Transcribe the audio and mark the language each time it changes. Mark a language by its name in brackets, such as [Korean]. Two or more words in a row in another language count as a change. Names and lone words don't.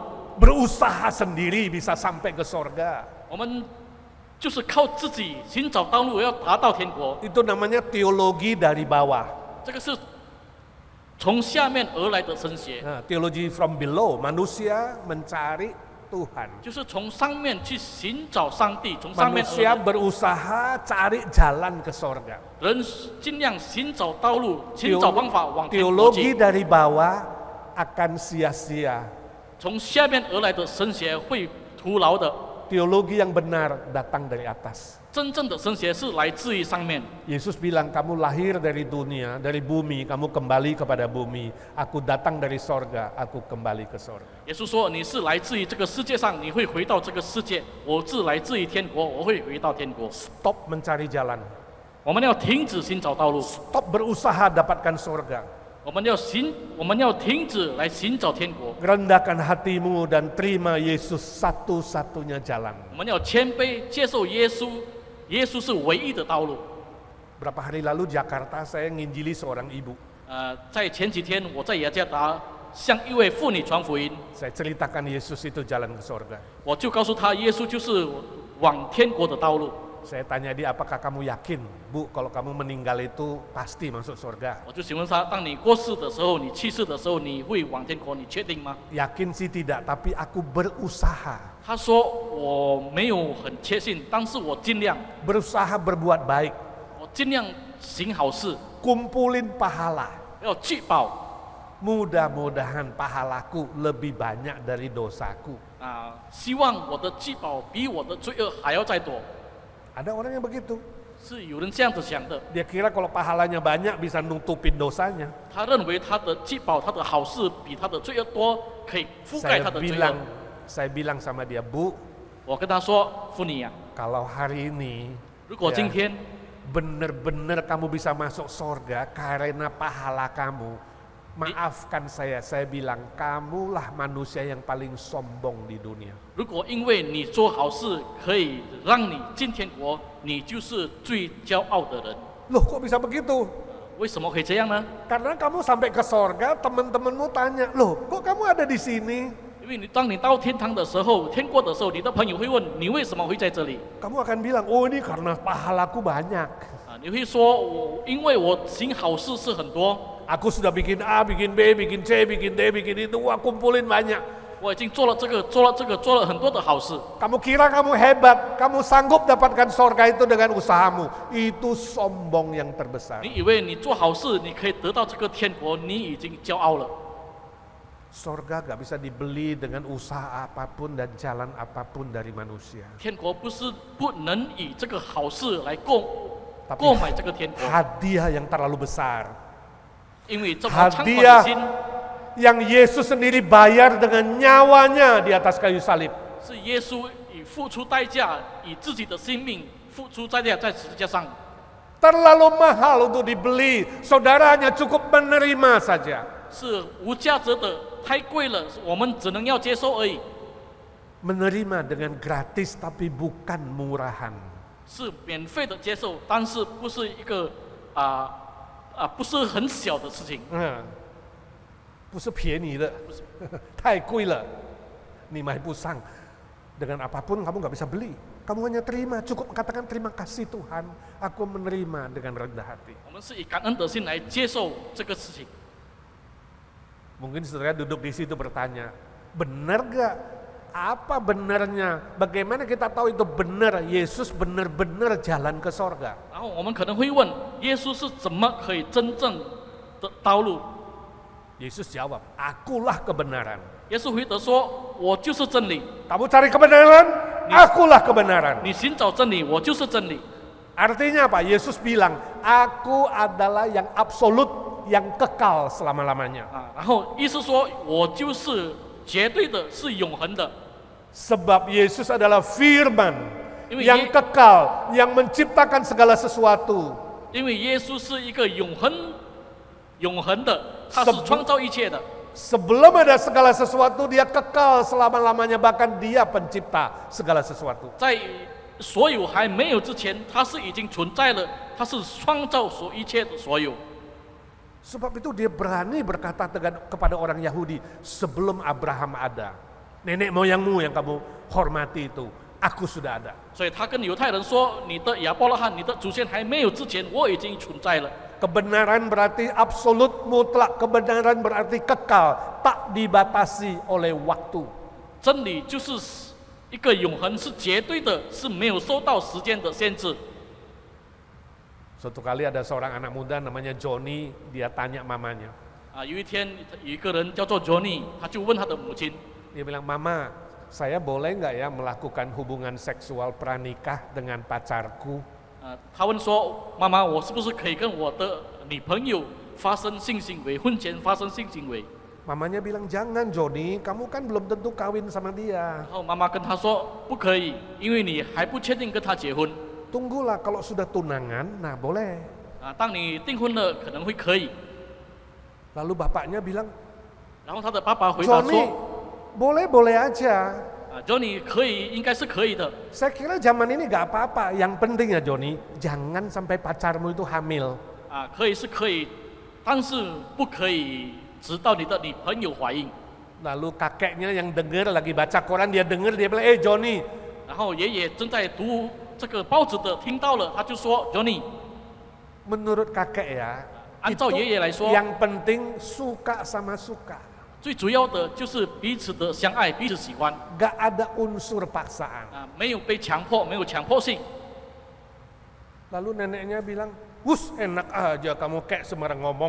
[Indonesian] Berusaha sendiri bisa sampai ke sorga. [Chinese] 我们就是靠自己寻找道路，要达到天国。 [Indonesian] Itu namanya teologi dari bawah. [Chinese] 这个是从下面而来的神学， [Indonesian] Nah, teologi [English] from below, [Indonesian] manusia mencari Tuhan. [Chinese] 就是从上面去寻找上帝，从上面而 [Indonesian] Manusia [Chinese] 来。 [Indonesian] berusaha cari jalan ke sorga. [Chinese] 人尽量寻找道路，寻找方法往天国 [Indonesian] Teologi [Chinese] 去。 [Indonesian] dari bawah akan sia-sia. [Chinese] 从下面而来的神学会徒劳的， [Indonesian] Teologi yang benar datang dari atas. [Chinese] 真正的神学是来自于上面。 [Indonesian] Yesus bilang, kamu lahir dari dunia, dari bumi, kamu kembali kepada bumi. Aku datang dari sorga, aku kembali ke sorga. [Chinese] 耶稣说：“你是来自于这个世界上，你会回到这个世界；我是来自于天国，我会回到天国。 [Indonesian] Stop mencari jalan. [Chinese] 我们要停止寻找道路， [Indonesian] Stop berusaha dapatkan sorga. [Chinese] 我们要停止来寻找天国。 [Indonesian] Rendahkan hatimu dan terima Yesus satu-satunya jalan. [Chinese] 我们要谦卑接受耶稣，耶稣是唯一的道路。 [Indonesian] Berapa hari lalu Jakarta saya nginjili seorang ibu. [Chinese] 在前几天我在雅加达向一位妇女传福音， [Indonesian] Saya ceritakan Yesus itu jalan ke sorga. [Chinese] 我就告诉她，耶稣就是往天国的道路。 [Indonesian] Saya tanya dia, apakah kamu yakin, Bu, kalau kamu meninggal itu pasti masuk surga? [Chinese] 我就询问他，当你过世的时候，你去世的时候，你会往天国，你确定吗？ [Indonesian] Yakin sih tidak, tapi aku berusaha. [Chinese] 他说我没有很确信，但是我尽量， [Indonesian] Berusaha berbuat baik, [Chinese] 我尽量行好事， [Indonesian] kumpulin pahala. [Chinese] 要聚宝 [Indonesian] Mudah-mudahan pahalaku lebih banyak dari dosaku. [Chinese] 啊，希望我的聚宝比我的罪恶还要再多。 [Indonesian] Ada orang yang begitu. [Chinese] 是有人这样子想的， [Indonesian] Dia kira kalau pahalanya banyak bisa nutupin dosanya. [Chinese] 他认为他的聚宝，他的好事比他的罪恶多，可以覆盖他的罪恶。 [Indonesian] Saya bilang sama dia, Bu, [Chinese] 我跟他说，妇女啊， [Indonesian] kalau hari ini [Chinese] 如果今天 [Indonesian] benar-benar kamu bisa masuk surga karena pahala kamu, maafkan saya bilang kamulah manusia yang paling sombong di dunia. [Chinese] 如果因为你做好事可以让你进天国，你就是最骄傲的人。 [Indonesian] Loh, kok bisa begitu? [Chinese] 为什么可以这样呢？ [Indonesian] Karena kamu sampai ke surga, teman-temanmu tanya, loh kok kamu ada di sini? [Chinese] 因为当你到天堂的时候，天国的时候，你的朋友会问你为什么会在这里 [Indonesian] Kamu akan bilang, oh ini karena pahalaku banyak. [Chinese] 啊？你会说因为我行好事是很多， [Indonesian] Aku sudah bikin A, bikin B, bikin C, bikin D, bikin itu, wah kumpulin banyak. [Chinese] 我已经做了这个，做了这个，做了很多的好事。 [Indonesian] Kamu kira kamu hebat, kamu sanggup dapatkan surga itu dengan usahamu. Itu sombong yang terbesar. [Chinese] 你以为你做好事，你可以得到这个天国，你已经骄傲了。 [Indonesian] Surga gak bisa dibeli dengan usaha apapun dan jalan apapun dari manusia. [Chinese] 天国不是不能以这个好事来购 [Indonesian] Tapi [Chinese] 购买这个天国， [Indonesian] hadiah yang terlalu besar. [Chinese] 因为这么猖狂的 [Indonesian] Hadiah [Chinese] 心 [Indonesian] yang Yesus sendiri bayar dengan nyawanya di atas kayu salib. [Chinese] 是耶稣以付出代价，以自己的性命付出代价在十字架上， [Indonesian] Terlalu mahal untuk dibeli, saudaranya cukup menerima saja. [Chinese] 是无价值的，太贵了，我们只能要接受而已， [Indonesian] Menerima dengan gratis tapi bukan murahan. [Chinese] 是免费的接受，但是不是一个不是很小的事情，不是便宜的，太贵了。你买不上， [Indonesian] dengan apapun kamu nggak bisa beli. Kamu hanya terima, cukup katakan terima kasih Tuhan, aku menerima dengan rendah hati. [Chinese] 我们是以感恩的心来接受这个事情。 [Indonesian] Mungkin saudara duduk di situ bertanya, benar gak? Apa benarnya? Bagaimana kita tahu itu benar? Yesus benar-benar jalan ke sorga. [Chinese] 然后我们可能会问，耶稣是怎么可以真正的道路？ [Indonesian] Yesus jawab, akulah kebenaran. [Chinese] 耶稣回答说：“我就是真理。 [Indonesian] Kamu cari kebenaran, akulah kebenaran. [Chinese] 你寻找真理，我就是真理。 [Indonesian] Artinya apa? Yesus bilang, aku adalah yang absolut, yang kekal selama-lamanya. [Chinese] 啊，然后意思说，我就是绝对的，是永恒的。 [Indonesian] Sebab Yesus adalah firman, Ini yang kekal, yang menciptakan segala sesuatu. [Chinese] 因为耶稣是一个永恒的，他是创造一切的。 [Indonesian] Sebelum ada segala sesuatu, dia kekal selama-lamanya, bahkan dia pencipta segala sesuatu. [Chinese] 在所有还没有之前，他是已经存在了，他是创造所一切的所有。 [Indonesian] Sebab itu dia berani berkata kepada orang Yahudi, sebelum Abraham ada, nenek moyangmu yang kamu hormati itu, aku sudah ada. [Chinese] 所以他跟犹太人说：“你的亚伯拉罕，你的祖先还没有之前，我已经存在了。” [Indonesian] Kebenaran berarti absolut mutlak, kebenaran berarti kekal, tak dibatasi oleh waktu. [Chinese] 真理就是一个永恒，是绝对的，是没有受到时间的限制。 [Indonesian] Suatu kali ada seorang anak muda namanya Johnny, dia tanya mamanya. [Chinese] 有一天有一个人叫做 Johnny， 他就问他的母亲， [Indonesian] Dia bilang, Mama, saya boleh nggak ya melakukan hubungan seksual pranikah dengan pacarku? [Chinese] 他问说：“妈妈，我是不是可以跟我的女朋友发生性行为，婚前发生性行为？” [Indonesian] Mamanya bilang, jangan Johnny, kamu kan belum tentu kawin sama dia. [Chinese] 然后妈妈跟他说：“不可以，因为你还不确定跟他结婚。 [Indonesian] Tunggulah kalau sudah tunangan, nah boleh. [Chinese] 当你订婚了，可能会可以。” [Indonesian] Lalu bapaknya bilang, [Chinese] 然后他的爸爸回答 [Indonesian] Johnny, [Chinese] 说 [Indonesian] boleh-boleh aja. [Chinese] ：“Johnny 可以，应该是可以的。 [Indonesian] Saya kira zaman ini gak apa-apa. Yang penting ya Johnny, jangan sampai pacarmu itu hamil. [Chinese] 可以是可以，但是不可以直到你的女朋友怀孕。” [Indonesian] Lalu kakeknya yang dengar lagi baca koran, dia dengar, dia bilang, Johnny, [Chinese] 然后爷爷正在读这个报纸的听到了，他就说 Johnny， [Indonesian] menurut kakek ya, [Chinese] 按照爷爷来说， [Indonesian] yang penting suka sama suka. [Chinese] 最主要的就是彼此的相爱，彼此喜欢 [Indonesian] Gak ada unsur paksaan. [Chinese] 啊，没有被强迫，没有强迫性。 [Indonesian] Lalu neneknya bilang, "Wus, enak aja kamu kayak sembarang ngomong."